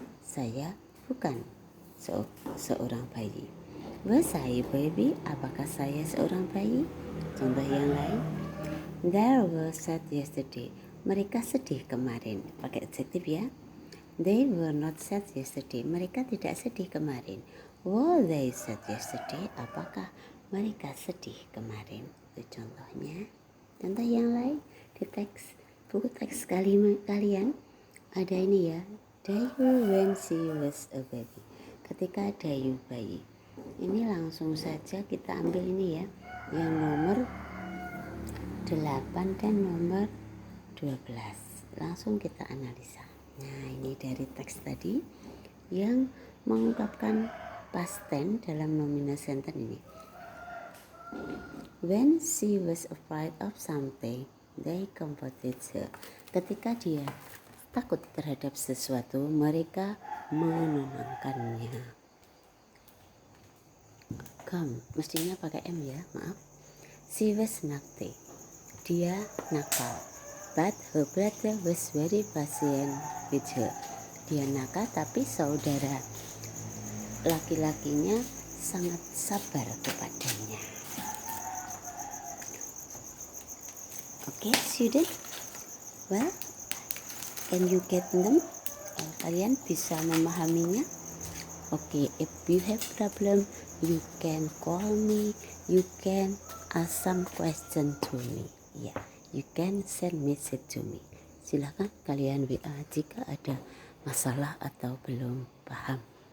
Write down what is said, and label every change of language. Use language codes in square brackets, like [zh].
[id] Saya bukan seorang bayi. [en] Was I a baby? [id] Apakah saya seorang bayi? Contoh yang lain. [en] They were sad yesterday. [id] Mereka sedih kemarin. Pakai adjektif ya. [en] They were not sad yesterday. [id] Mereka tidak sedih kemarin. [en] Were they sad yesterday? [id] Apakah mereka sedih kemarin? Itu contohnya. Contoh yang lain di teks buku teks kalian ada ini ya. [en] Dayu when she was a baby. [id] Ketika Dayu bayi. Ini langsung saja kita ambil ini ya. Yang nomor 8 dan nomor 12. Langsung kita analisa. Nah, ini dari teks tadi yang mengungkapkan past tense dalam nominal sentence ini. [en] When she was afraid of something, they comforted her. [id] Ketika dia takut terhadap sesuatu, mereka menenangkannya. [en] Come, [id] mestinya pakai M ya, maaf. [en] She was naughty. [id] Dia nakal. [en] But her brother was very patient with her. [id] Dia nakal tapi saudara laki-lakinya sangat sabar kepadanya. [en] Oke, student. Well, can you get them? [id] Kalian bisa memahaminya? [en] Oke, if you have problem, you can call me, you can ask some question to me. [id] Ya, [en] you can send message to me. [id] Silahkan kalian WA jika ada masalah atau belum paham.